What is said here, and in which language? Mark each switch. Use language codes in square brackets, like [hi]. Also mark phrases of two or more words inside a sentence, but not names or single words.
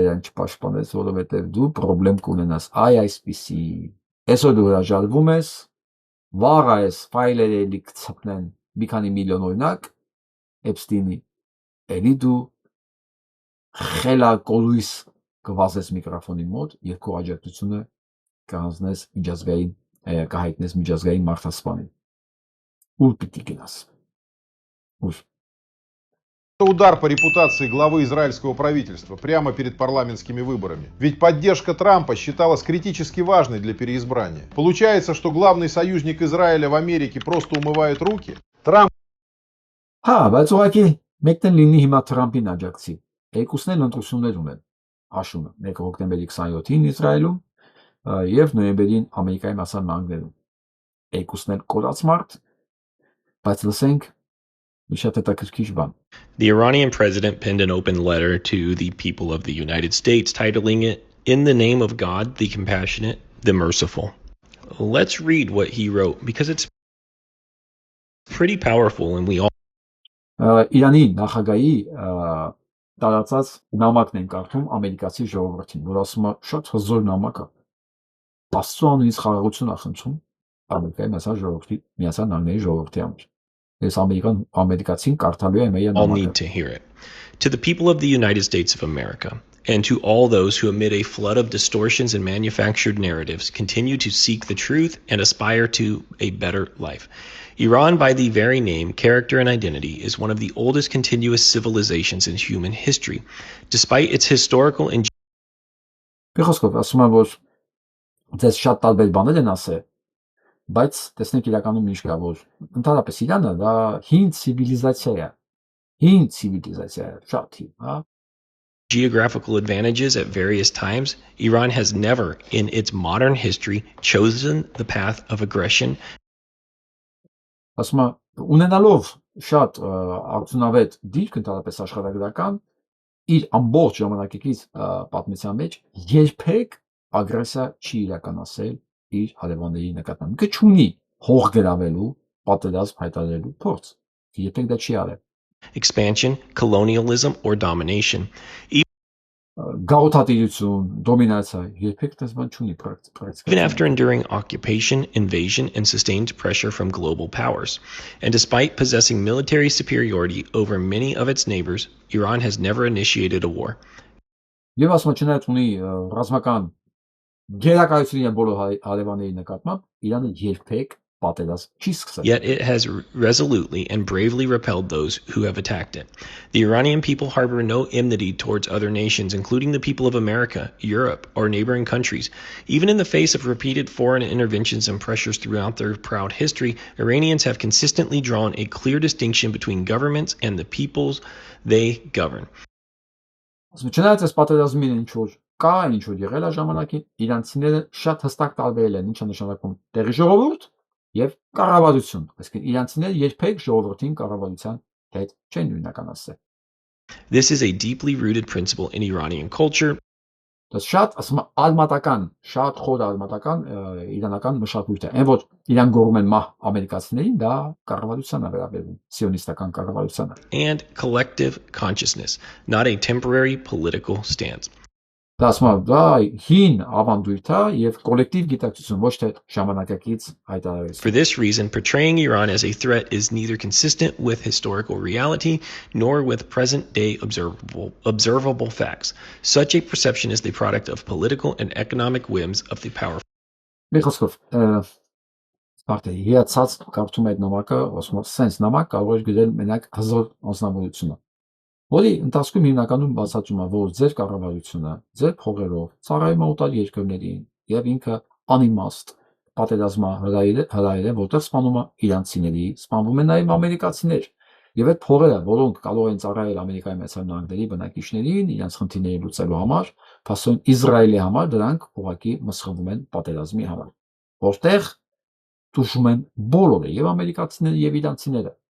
[hy] այն չպաշտպանես, որովհետեւ դու խնդրեմ կունենաս։ Այ այսպիսի։ Այսօր դու հրաժարվում ես, վաղ այս ֆայլերը էլի կցպնեն մի քանի միլիոն օրինակ Էփստինի։ Էլի դու խելակորույս կվազես միկրոֆոնի մոտ եւ քո աջակցությունը կհանձնես միջազգային կհայտնես միջազգային մարդասպանին։ Ուր պիտի գնաս։ Ուր։ [ru] удар по репутации главы израильского правительства прямо перед парламентскими выборами. Ведь поддержка Трампа считалась критически важной для переизбрания. Получается, что главный союзник Израиля в Америке просто умывает руки. Трамп... [hy] բայց ուղղակի մեկն լինի հիմա Թրամփին աջակցի։ Երկուսն էլ ընտրություններ ունեն։ Հաշումը 1 հոկտեմբերի 27-ին Իսրայելում եւ նոյեմբերին Ամերիկայի Միացյալ Նահանգներում։ Երկուսն էլ կորած մարդ, բայց լսենք [en] The Iranian president penned an open letter to the people of the United States, titling it, "In the Name of God, the Compassionate, the Merciful." Let's read what he wrote, because it's pretty powerful and we all [hy] Իրանի նախագահի տարածած նամակն են կարդում ամերիկացի ժողովրդին, որ ասում է շատ հզոր նամակ է։ Աստծո անունից խաղաղություն է խնդրում Ամերիկայի Միացյալ Նահանգների ժողովրդի համար։ Ես ամերիկացին կարդալու եմ իր [en] All need [hy] նամակը։ [en] to hear it. To the people of the United States of America, and to all those who amid a flood of distortions and manufactured narratives continue to seek the truth and aspire to a better life. Iran, by the very name, character, and identity, is one of the oldest continuous civilizations in human history. Despite its historical and [hy] Խոսքով ասում եմ, որ դες շատ տարբեր բաներ են ասել, բայց տեսնենք իրականում ինչ կա, որ ընդհանրապես Իրանը դա հին ցիվիլիզացիա է։ Հին ցիվիլիզացիա է, շատ հին, հա։ [en] geographical advantages at various times, Iran has never, in its modern history, chosen the path of aggression. [hy] Ասում եմ, ունենալով շատ արդյունավետ դիրք ընդհանրապես աշխարհագրական, իր ամբողջ ժամանակակից պատմության մեջ երբեք ագրեսիա չի իրականացել իր հարևանների նկատմամբ։ Ինքը չունի հող գրավելու, պատերազմ հայտարարելու փորձ։ Երբեք դա չի արել։ [en] Expansion, colonialism, or domination. [hy] Գաղութատիրություն, դոմինացիա, երբեք դες բան չունի [en] Even after enduring occupation, invasion, and sustained pressure from global powers, and despite possessing military superiority over many of its neighbors, Iran has never initiated a war. [hy] Եվ ասում եմ, չնայած ունի ռազմական գերակայություն բոլոր հարևանների նկատմամբ, Իրանը երբեք պատերազմ չի սկսել։ [en] Yet it has resolutely and bravely repelled those who have attacked it. The Iranian people harbor no enmity towards other nations, including the people of America, Europe, or neighboring countries. Even in the face of repeated foreign interventions and pressures throughout their proud history, Iranians have consistently drawn a clear distinction between governments and the peoples they govern. [hy] Չնայած այս պատերազմին ինչ-որ կա, ինչ-որ եղել է ժամանակին, իրանցիները շատ հստակ տարբերել են ինչը նշանակում տեղի ժողովուրդ եւ կառավարություն, այսինքն իրանցիները երբեք ժողովրդին կառավարության հետ չեն նույնականացել։ [en] This is a deeply rooted principle in Iranian culture. [hy] Դա շատ, ասում եմ, արմատական, շատ խոր արմատական իրանական մշակույթ է։ Այն որ իրան գոռում են մահ ամերիկացիներին, դա կառավարության է վերաբերում, սիոնիստական կառավարությանը։ [en] And collective consciousness, not a temporary political stance. [hy] Դա ասում եմ, դա հին ավանդույթ է եւ կոլեկտիվ գիտակցություն, ոչ թե ժամանակակից հայտարարություն։ [en] For this reason, portraying Iran as a threat is neither consistent with historical reality nor with present-day observable facts. Such a perception is the product of political and economic whims of the powerful. [hy] Մի խոսքով, արդեն հիացած կարդում այդ նամակը, ասում եմ, sense նամակ կարող է գրել մենակ հզոր անձնավորությունը, որի ընթացքում հիմնականում բացատրում է, որ ձեր կառավարությունը, ձեր փողերով ծառայում է օտար երկրներին եւ ինքը անիմաստ պատերազմա հրայր է, որտեղ սպանում է իրանցիների, սպանվում են նաեւ ամերիկացիներ։ Եվ այդ փողերը, որոնք կարող են ծառայել Ամերիկայի Միացյալ Նահանգների բնակիչներին, իրենց խնդիրները լուծելու համար, փաստորեն Իսրայելի համար դրանք ուղղակի մսխվում են պատերազմի համար, որտեղ տուժում են բոլորը, եւ ամերիկացիները եւ իրանցիները։